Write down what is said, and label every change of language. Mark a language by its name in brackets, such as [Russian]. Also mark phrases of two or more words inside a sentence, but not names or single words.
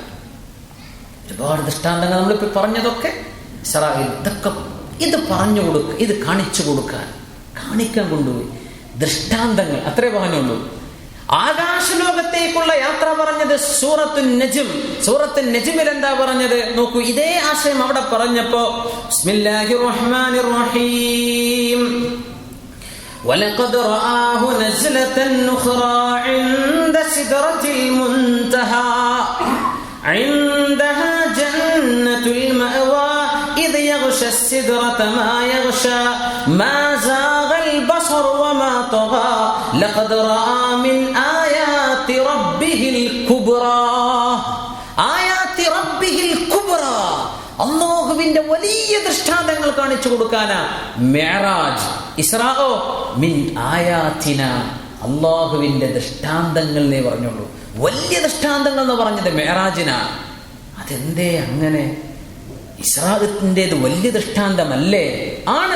[Malayalam] ഒരുപാട് ദൃഷ്ടാന്തങ്ങൾ നമ്മളിപ്പോൾ പറഞ്ഞതൊക്കെ ഇസ്രായേൽ, ഇതൊക്കെ ഇത് പറഞ്ഞു കൊടുക്കുക, ഇത് കാണിച്ചു കൊടുക്കാൻ, കാണിക്കാൻ കൊണ്ടുപോയി. ദൃഷ്ടാന്തങ്ങൾ അത്രേ പറഞ്ഞുള്ളൂ. ആകാശലോകത്തേക്കുള്ള യാത്ര പറഞ്ഞത് സൂറത്തുൻ നജ്ം. സൂറത്തുൻ നജ്മിൽ എന്താ പറഞ്ഞത് നോക്കൂ. ഇതേ ആശയം അവിടെ പറഞ്ഞപ്പോ [Arabic] بسم الله الرحمن الرحيم, وَلَقَدْ رَآهُ نَزْلَةً أُخْرَى عِندَ سِدْرَةِ الْمُنْتَهَى عِندَهَا جَنَّةُ الْمَأْوَى إِذْ يَغْشَى السِّدْرَةَ مَا يَغْشَى مَا زَاغَ الْبَصَرُ وَمَا طَغَى لَقَدْ رَأَى مِنْ آيَاتِ رَبِّهِ الْكُبْرَى آيَاتِ رَبِّهِ الْكُبْرَى, [Malayalam] അല്ലാഹുവിന്റെ വലിയ ദൃഷ്ടാന്തങ്ങൾ കാണിച്ചു കൊടുക്കാനാ മിഅ്റാജ്. [Arabic] إسراء من آياتنا, [Malayalam] അല്ലാഹുവിന്റെ ദൃഷ്ടാന്തങ്ങൾ എന്നേ പറഞ്ഞുള്ളൂ. വലിയ ദൃഷ്ടാന്തങ്ങൾ എന്ന് പറഞ്ഞത് മിഅ്റാജിനാ. അതെന്തേ അങ്ങനെ? ഇസ്രാഇന്റേത് വലിയ ദൃഷ്ടാന്തമല്ലേ? ആണ്.